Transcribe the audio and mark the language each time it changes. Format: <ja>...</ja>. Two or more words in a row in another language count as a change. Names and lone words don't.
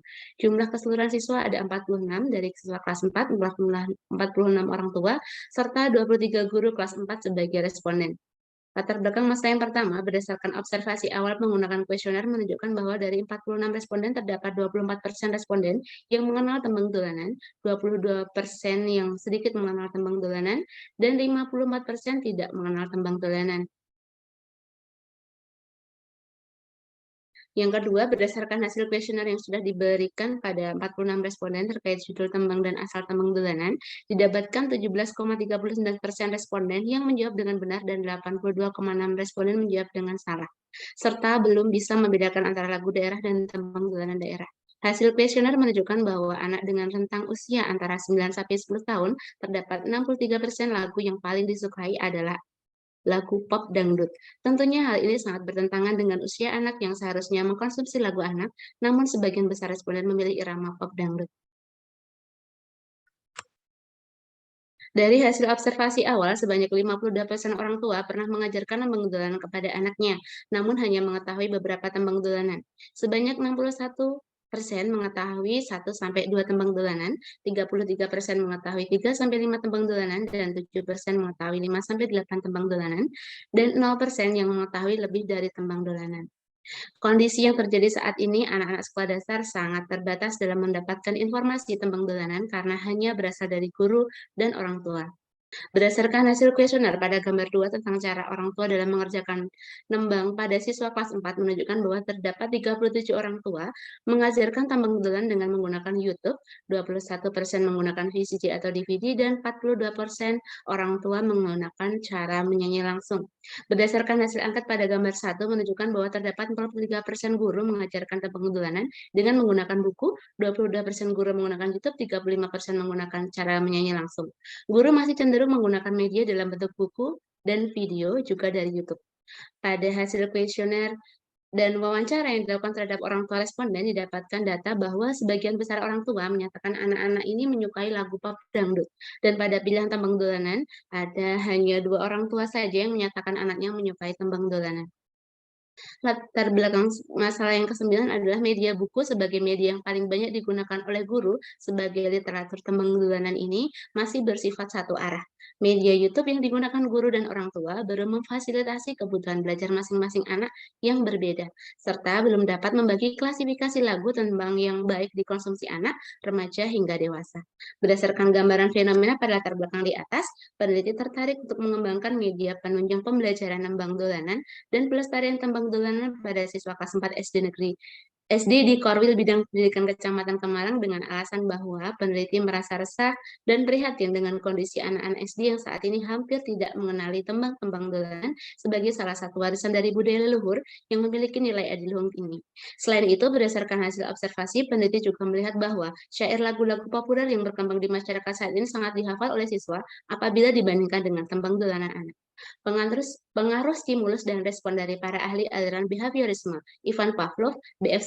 <id>Jumlah keseluruhan siswa ada 46 dari siswa kelas 4, 46 orang tua, serta 23 guru kelas 4 sebagai responden. Latar belakang masalah yang pertama, berdasarkan observasi awal menggunakan kuesioner menunjukkan bahwa dari 46 responden terdapat 24% responden yang mengenal tembang dolanan, 22% yang sedikit mengenal tembang dolanan, dan 54% tidak mengenal tembang dolanan. Yang kedua, berdasarkan hasil kuesioner yang sudah diberikan pada 46 responden terkait judul tembang dan asal tembang dolanan, didapatkan 17,39% responden yang menjawab dengan benar dan 82,6 responden menjawab dengan salah, serta belum bisa membedakan antara lagu daerah dan tembang dolanan daerah. Hasil kuesioner menunjukkan bahwa anak dengan rentang usia antara 9 sampai 10 tahun terdapat 63% lagu yang paling disukai adalah lagu pop dangdut. Tentunya hal ini sangat bertentangan dengan usia anak yang seharusnya mengkonsumsi lagu anak, namun sebagian besar responden memilih irama pop dangdut. Dari hasil observasi awal, sebanyak 52% orang tua pernah mengajarkan tembang dolanan kepada anaknya, namun hanya mengetahui beberapa tembang dolanan. Sebanyak 61% mengetahui 1-2 tembang dolanan, 33% mengetahui 3-5 tembang dolanan, dan 7% mengetahui 5-8 tembang dolanan, dan 0% yang mengetahui lebih dari tembang dolanan. Kondisi yang terjadi saat ini, anak-anak sekolah dasar sangat terbatas dalam mendapatkan informasi tembang dolanan karena hanya berasal dari guru dan orang tua. Berdasarkan hasil kuesioner pada gambar 2 tentang cara orang tua dalam mengerjakan nembang pada siswa kelas 4 menunjukkan bahwa terdapat 37 orang tua mengajarkan tembang dolanan dengan menggunakan YouTube, 21% menggunakan VCD atau DVD, dan 42% orang tua menggunakan cara menyanyi langsung. Berdasarkan hasil angkat pada gambar 1 menunjukkan bahwa terdapat 43% guru mengajarkan tembang dolanan dengan menggunakan buku, 22% guru menggunakan YouTube, 35% menggunakan cara menyanyi langsung. Guru masih cenderung cenderung menggunakan media dalam bentuk buku dan video juga dari YouTube. Pada hasil kuesioner dan wawancara yang dilakukan terhadap orang tua responden didapatkan data bahwa sebagian besar orang tua menyatakan anak-anak ini menyukai lagu pop dangdut. Dan pada pilihan tembang dolanan, ada hanya 2 orang tua saja yang menyatakan anaknya menyukai tembang dolanan. Latar belakang masalah yang ke-9 adalah media buku sebagai media yang paling banyak digunakan oleh guru sebagai literatur tembang dolanan ini masih bersifat satu arah. Media YouTube yang digunakan guru dan orang tua baru memfasilitasi kebutuhan belajar masing-masing anak yang berbeda, serta belum dapat membagi klasifikasi lagu tembang yang baik dikonsumsi anak, remaja, hingga dewasa. Berdasarkan gambaran fenomena pada latar belakang di atas, peneliti tertarik untuk mengembangkan media penunjang pembelajaran tembang dolanan dan pelestarian tembang dolanan pada siswa kelas 4 SD di Korwil Bidang Pendidikan Kecamatan Kemalang dengan alasan bahwa peneliti merasa resah dan prihatin dengan kondisi anak-anak SD yang saat ini hampir tidak mengenali tembang-tembang dolanan sebagai salah satu warisan dari budaya leluhur yang memiliki nilai adiluhung tinggi. Selain itu, berdasarkan hasil observasi, peneliti juga melihat bahwa syair lagu-lagu populer yang berkembang di masyarakat saat ini sangat dihafal oleh siswa apabila dibandingkan dengan tembang dolanan anak. Pengaruh stimulus dan respon dari para ahli aliran behaviorisme, Ivan Pavlov, B.F.</id>